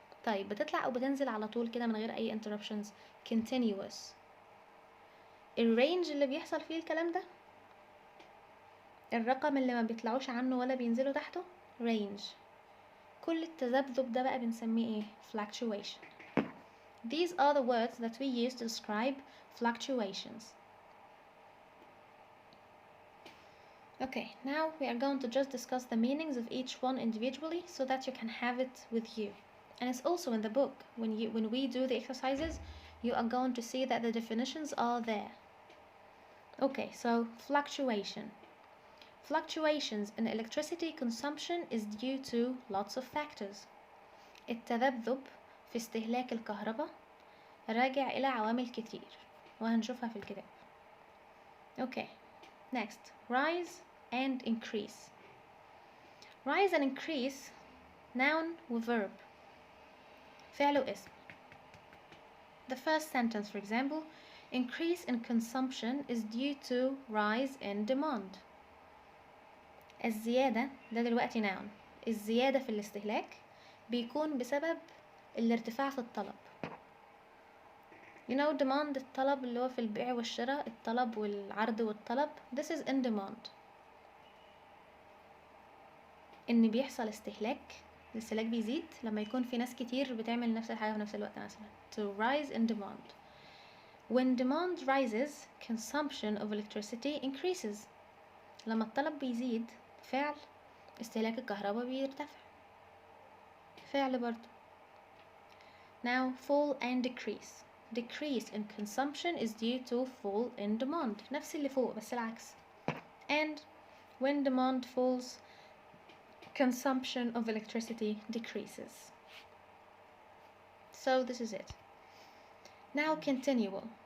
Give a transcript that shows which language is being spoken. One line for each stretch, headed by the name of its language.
Arabic: طيب بتطلع أو بتنزل على طول كده من غير أي interruptions continuous. الرينج اللي بيحصل فيه الكلام ده، الرقم اللي ما بيطلعوش عنه ولا بينزلوا تحته range. كل التذبذب ده بقى بنسميه ايه؟ fluctuation.
English: These are the words that we use to describe fluctuations. Okay, now we are going to just discuss the meanings of each one individually so that you can have it with you. And it's also in the book. When we do the exercises, you are going to see that the definitions are there. Okay, so fluctuation. Fluctuations in electricity consumption is due to lots of factors.
Arabic: التذبذب في استهلاك الكهرباء راجع إلى عوامل كتير وهنشوفها في الكتاب.
English: Okay, next, rise and increase. Rise and increase noun وverb،
Arabic: فعل واسم.
English: The first sentence, for example, increase in consumption is due to rise in demand.
Arabic: الزيادة ده دلوقتي noun، الزيادة في الاستهلاك بيكون بسبب الارتفاع في الطلب.
English: You know demand،
Arabic: الطلب اللي هو في البيع والشراء، الطلب والعرض والطلب.
English: This is in demand.
Arabic: إن بيحصل استهلاك، الاستهلاك بيزيد لما يكون في ناس كتير بتعمل نفس الحاجة في نفس الوقت مثلا.
English: To rise in demand. When demand rises, consumption of electricity increases.
Arabic: لما الطلب بيزيد فعل استهلاك الكهرباء بيرتفع، فعل برضو.
English: Now fall and decrease. Decrease in consumption is due to fall in demand،
Arabic: نفس اللي فوق بس العكس.
English: And when demand falls, consumption of electricity decreases. So this is it. Now continual.